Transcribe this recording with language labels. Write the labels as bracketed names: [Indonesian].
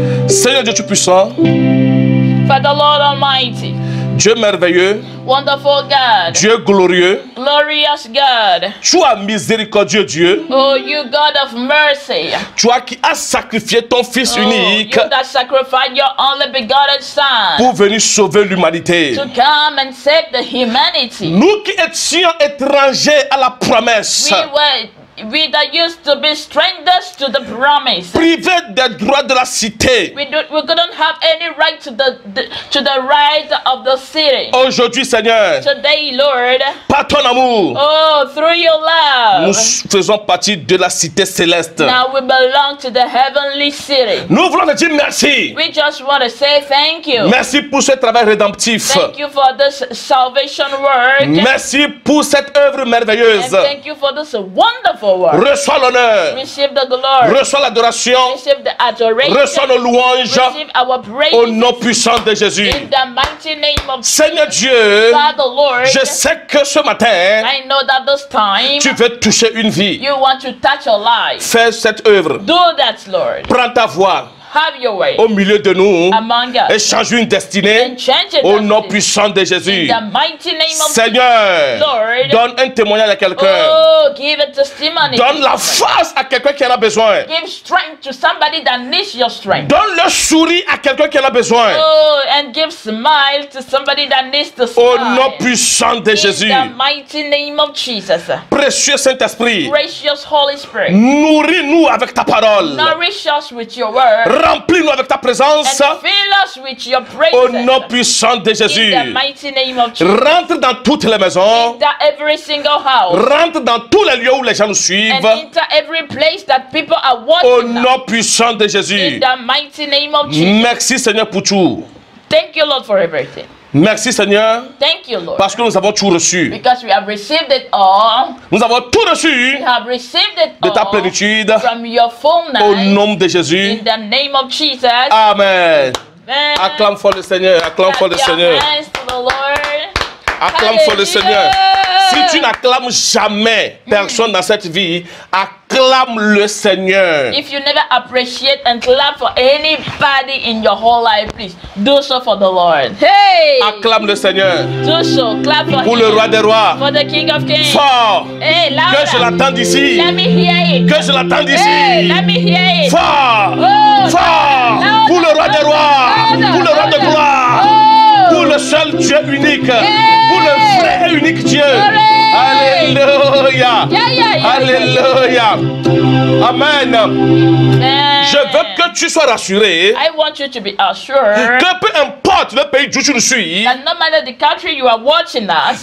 [French] Seigneur Dieu Tout-Puissant, [English] Father Lord Almighty, [French] Dieu merveilleux, [English] wonderful God, [French] Dieu glorieux, [English] glorious God, [French] toi miséricordieux Dieu, [English] oh you God of mercy, [French] toi qui as sacrifié ton Fils oh, unique [English] you that sacrificed your only begotten Son [French] pour venir sauver l'humanité. [English] to come and save the humanity. [French] Nous qui étions étrangers à la promesse, [English] We were We that used to be strangers to the promise. [French] privés des droits de la cité. [English] We couldn't have any right to the right of the city. [French] Aujourd'hui, Seigneur, [English] Today, Lord, [French] par ton amour, [English] oh, through your [French] nous [English] love, [French] faisons partie de la cité céleste. [English] now we belong to the heavenly city. [French] Nous voulons te dire merci. [English] We just want to say thank you. [French] Merci pour ce travail rédemptif. [English] Thank you for this salvation work. [French] Merci pour cette œuvre [English] And [French] merveilleuse. [English] thank you for this wonderful work. [French] Reçois l'honneur, [English] Receive the glory. [French] reçois l'adoration, [English] Receive the adoration. [French] reçois nos louanges [English] Receive our praise. [French] au nom puissant de Jésus. [English] In the mighty name of [French] Seigneur Dieu, [English] Father Lord, [French] je sais que ce matin, [English] I know that this time [French] tu veux toucher une vie. [English] you want to touch a life. [French] Fais cette œuvre. [English] Do that, Lord. [French] Prends ta voix [English] Have your way [French] au milieu de nous [English] among [French] et [English] us [French] change une destinée [English] and change it [French] au nom puissant de Jésus. [English] in the mighty name of [French] Seigneur, [English] Lord. [French] donne un témoignage à quelqu'un. [English] Oh, give a testimony. [French] Donne la force à quelqu'un qui en a besoin. [English] Give strength to somebody that needs your strength. [French] Donne le sourire à quelqu'un qui en a besoin. [English] Oh, and give smile to somebody that needs to [French] Au [English] smile. [French] nom puissant de Jésus. [English] In the mighty name of Jesus. [French] Précieux Saint-Esprit, [English] Gracious Holy Spirit. [French] nourris-nous avec ta parole. [English] Nourish us with your word. [French] Remplis-nous avec ta présence. [English] And fill us with your praise. [French] Au nom puissant de [English] In [French] Jésus. [English] the mighty name of Jesus. [French] Rentre dans toutes les maisons. [English] Enter every single house. [French] Rentre dans tous les lieux où les gens nous [English] And [French] suivent. [English] enter every place that people are [French] Au [English] watching now. [French] nom puissant de Jésus. [English] In the mighty name of Jesus. [French] Merci Seigneur pour tout. [English] Thank you, Lord, for everything. [French] Merci Seigneur [English] Thank you, Lord. [French] parce que nous avons tout reçu. [English] Because we have received it all. [French] Nous avons tout reçu [English] We have received it [French] de ta [English] all [French] plénitude. [English] from your fullness. [French] Au nom de Jésus. [English] In the name of Jesus. [French] Amen. [English] Amen. [French] Acclame fort le Seigneur. Acclame fort le [English] Clap your [French] Seigneur. [English] hands to the Lord. [French] Acclame fort le Seigneur. Si tu n'acclames jamais personne dans cette vie, acclame le Seigneur. [English] If you never appreciate and clap for anybody in your whole life, please do so for the Lord. Hey! [French] Acclame le Seigneur. [English] Do so. Clap for [French] Pour [English] him. [French] le roi des rois. [English] For the King of Kings. [French] Fort. [English] Hey, louder. [French] Que je l'entende ici. [English] Let me hear it. [French] Que je l'entende [English] Hey, let [French] ici. [English] me hear it. [French] Fort. Oh, Fort. [English] louder, [French] Pour le roi des rois. [English] louder, [French] Pour le roi de [English] louder. [French] gloire. Oh. Pour le seul Dieu unique. Hey. Pour le vrai et unique Dieu. [English] Glory. [French] Alléluia. [English] Yeah. [French] Alléluia. Amen. [English] Amen. [French] Je veux que tu sois rassuré [English] I want you to be assured [French] que peu importe le pays d'où tu nous suis, [English] that no matter the country you are watching us,